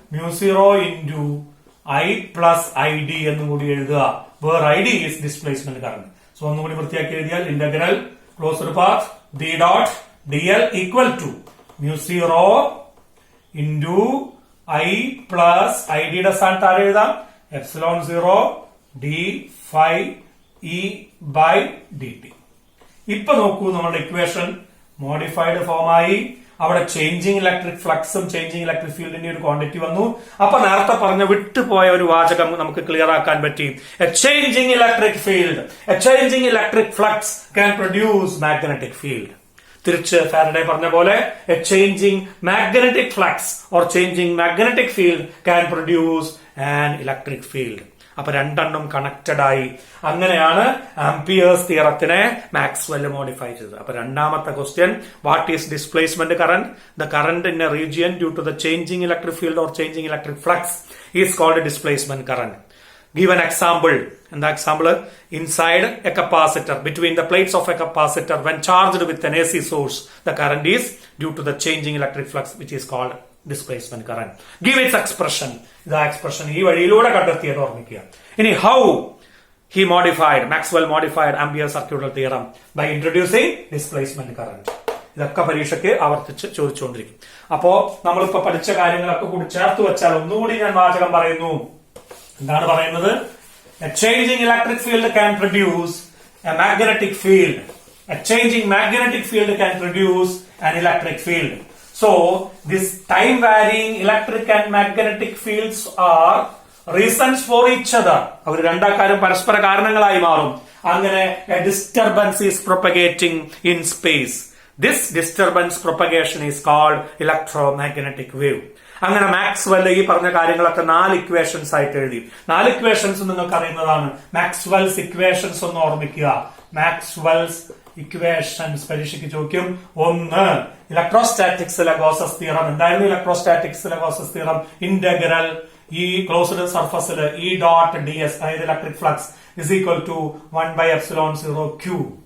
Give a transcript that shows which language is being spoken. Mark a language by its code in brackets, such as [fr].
[ml] μ0 into I plus ID എന്നും കൂടി എഴുതുക. [en] Where ID is displacement current. [ml] So ഒന്നുകൂടി വൃത്തിയാക്കി എഴുതിയാൽ integral closed path B dot dl equal to μ0 into I plus ID യുടെ സ്ഥാനത്ത് ആരെ എഴുതാം? [en] Epsilon 0 d phi E by dt. [ml] ഇപ്പൊ നോക്കൂ, നമ്മുടെ ഇക്വേഷൻ മോഡിഫൈഡ് ഫോമായി. അവിടെ ചേഞ്ചിങ് ഇലക്ട്രിക് ഫ്ലക്സും ചേഞ്ചിങ് ഇലക്ട്രിക് ഫീൽഡിന്റെ ഒരു ക്വാണ്ടിറ്റി വന്നു. അപ്പൊ നേരത്തെ പറഞ്ഞ വിട്ടുപോയ ഒരു വാചകം നമുക്ക് ക്ലിയർ ആക്കാൻ പറ്റി. [en] A changing electric field, a changing electric flux can produce magnetic field. [ml] തിരിച്ച് ഫാരഡേ പറഞ്ഞ പോലെ [en] A changing magnetic flux or changing magnetic field can produce an electric field. [ml] അപ്പൊ രണ്ടെണ്ണം കണക്റ്റഡ് ആയി. അങ്ങനെയാണ് ആംപിയേഴ്സ് തിയറത്തിനെ മാക്സ്വെൽ മോഡിഫൈ ചെയ്തത്. അപ്പൊ രണ്ടാമത്തെ question, [en] What is displacement current? The current in a region due to the changing electric field or changing electric flux is called displacement current. Give an example. And the example, inside a capacitor, between the plates of a capacitor, when charged with an AC source, the current is due to the changing electric flux, which is called displacement current. Give its expression. The expression [ml] ഈ വഴിയിലൂടെ കണ്ടെത്തിയത് ഓർമ്മിക്കുക. [en] ഇനി how he modified, Maxwell modified Ampere's circuital theorem by introducing displacement current. [ml] ഇതൊക്കെ പരീക്ഷയ്ക്ക് ആവർത്തിച്ച് ചോദിച്ചുകൊണ്ടിരിക്കും. അപ്പോ നമ്മളിപ്പോ പഠിച്ച കാര്യങ്ങളൊക്കെ കൂടി ചേർത്ത് വെച്ചാൽ ഒന്നുകൂടി ഞാൻ വാചകം പറയുന്നു. എന്താണ് പറയുന്നത്? [en] A changing electric field can produce a magnetic field. A changing magnetic field can produce an electric field. So this time varying electric and magnetic fields are reasons for each other. [ml] അവർ രണ്ടാക്കാരും പരസ്പര കാരണങ്ങളായി മാറും. [en] അങ്ങനെ a disturbance is propagating in space. This disturbance propagation is called electromagnetic wave. [ml] അങ്ങനെ Maxwell ഈ പറഞ്ഞ കാര്യങ്ങളൊക്കെ 4 equations ആയിട്ട് എഴുതി. 4 equations നിങ്ങൾക്ക് അറിയുന്നതാണ്. മാക്സ്വെൽസ് ഇക്വേഷൻസ് ഒന്ന് ഓർമ്മിക്കുക. മാക്സ്വെൽസ് ഇക്വേഷൻസ് പരീക്ഷയ്ക്ക് ചോദിക്കും. ഒന്ന്, ഇലക്ട്രോസ്റ്റാറ്റിക്സിലെ ഗോസസ് തിയറം. എന്തായിരുന്നു ഇലക്ട്രോസ്റ്റാറ്റിക്സിലെ ഗോസസ് തിയറം? ഇന്റഗ്രൽ ഈ ക്ലോസ്ഡ് സർഫസിൽ ഇ ഡോട്ട് ഡി എസ്, അതായത് electric flux is equal to 1/ε0 Q.